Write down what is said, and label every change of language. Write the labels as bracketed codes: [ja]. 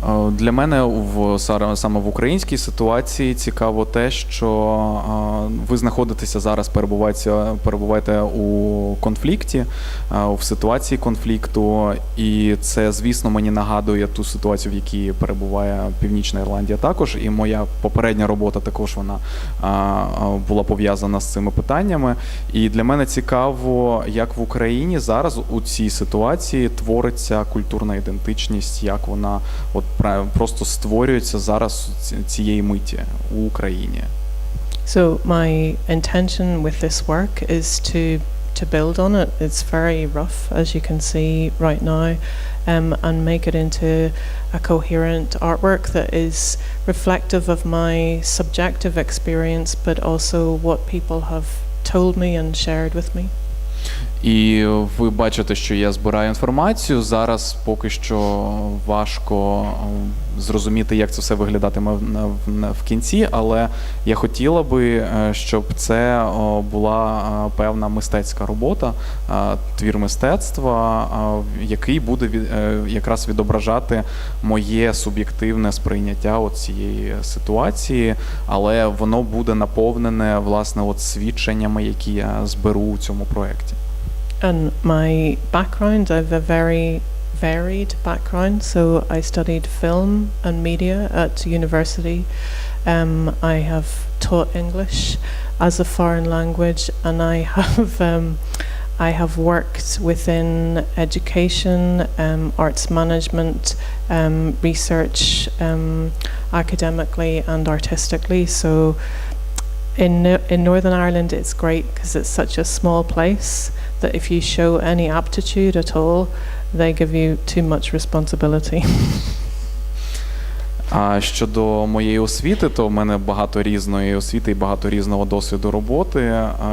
[uk] Для мене саме в українській ситуації цікаво те, що ви знаходитеся зараз, перебуваєте у конфлікті, в ситуації конфлікту, і це, звісно, мені нагадує ту ситуацію, в якій перебуває Північна Ірландія також, і моя попередня робота також вона була пов'язана з цими питаннями. І для мене цікаво, як в Україні зараз у цій ситуації твориться культурна ідентичність, як вона просто створюється зараз цієї миті у Україні. [en] So my intention with this work is to build on it. It's very rough, as you can see right now, and make it into a coherent artwork that is reflective of my subjective experience, but also what people have told me and shared with me. [uk] І ви бачите, що я збираю інформацію. Зараз поки що важко зрозуміти, як це все виглядатиме в кінці, але я хотіла би, щоб це була певна мистецька робота, твір мистецтва, який буде якраз відображати моє суб'єктивне сприйняття цієї ситуації, але воно буде наповнене, власне, свідченнями, які я зберу у цьому проєкті. [en] And my background, I have a very varied background. So I studied film and media at university. I have taught English as a foreign language, and I have worked within education, arts management, research, academically and artistically. So in Northern Ireland, it's great because it's such a small place that if you show any aptitude at all, they give you too much responsibility. [uk] А щодо моєї освіти, то в мене багато різної освіти і багато різного досвіду роботи.